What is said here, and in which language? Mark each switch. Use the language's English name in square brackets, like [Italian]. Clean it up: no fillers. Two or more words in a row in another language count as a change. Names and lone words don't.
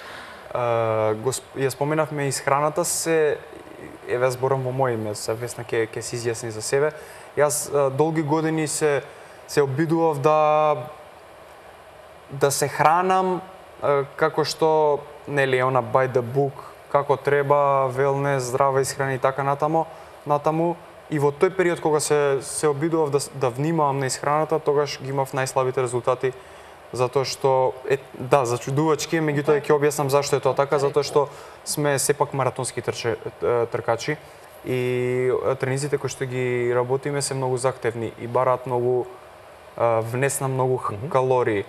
[Macedonian] Ја споменавме исхраната, еве зборам во моје име, Весна ќе се изјасни за себе. Јас долги години се обидував да се хранам како што нели она [English] by the book, [Macedonian] како треба, велнес, здрава исхрана и така натаму. И во тој период кога се обидував да внимавам на исхраната, тогаш ги имав најслабите резултати, затоа што зачудувачки, меѓутоа ќе објаснам зашто е тоа така, затоа што сме сепак маратонски тркачи и тренизите кои што ги работиме се многу захтевни и бараат многу внесна многу калории.